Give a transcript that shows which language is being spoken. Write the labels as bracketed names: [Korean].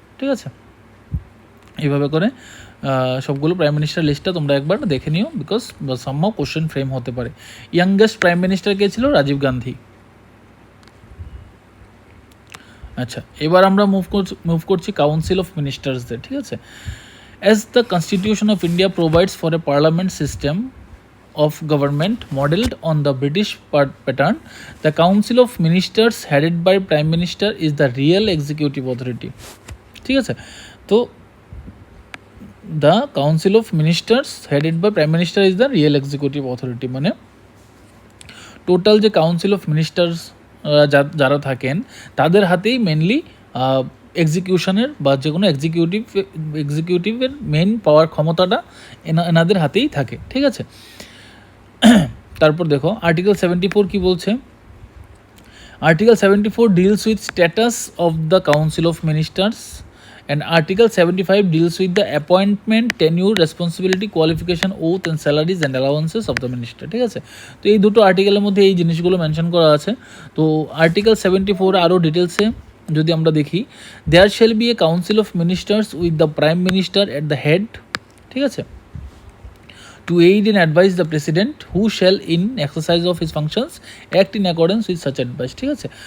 [Bangla] ঠিক আছে, এইভাবে করে সবগুলো প্রাইম মিনিস্টার লিস্টটা তোমরা একবার দেখে নিও, বিকজ সামহাও কোশ্চেন ফ্রেম হতে পারে। ইয়াংগেস্ট প্রাইম মিনিস্টার কে ছিল? রাজীব গান্ধী। আচ্ছা, এবার আমরা মুভ করছি কাউন্সিল অফ মিনিস্টার্সদের। [English] ঠিক আছে, as the constitution of India provides for a parliament system of government modeled on the British pattern, the Council of Ministers headed by Prime Minister is the real executive authority. [Bangla] ঠিক আছে, তো [English] the Council of Ministers headed by Prime Minister is the real executive authority, [Bangla] মানে total যে council of ministers যারা থাকেন তাদের হাতেই mainly এক্সিকিউশনের বা যে কোনো এক্সিকিউটিভের মেন পাওয়ার ক্ষমতাটা এনাদের হাতেই থাকে। ঠিক আছে, তারপর দেখো আর্টিকেল 74 কি বলছে? [English] Article 74 deals with status of the council of ministers And Article 75 deals with the appointment, tenure, responsibility, qualification, oath and salaries and allowances of the minister. [Bangla] ঠিক আছে, তো এই দুটো আর্টিকেলের মধ্যে এই জিনিসগুলো মেনশন করা আছে। তো আর্টিকেল 74 আরও ডিটেলসে যদি আমরা দেখি, [English] there shall be a council of ministers with the prime minister at the head, [Bangla] ঠিক আছে, [English] to aid and advise the president who shall in exercise of his functions act in accordance with such advice, [Bangla] ঠিক আছে।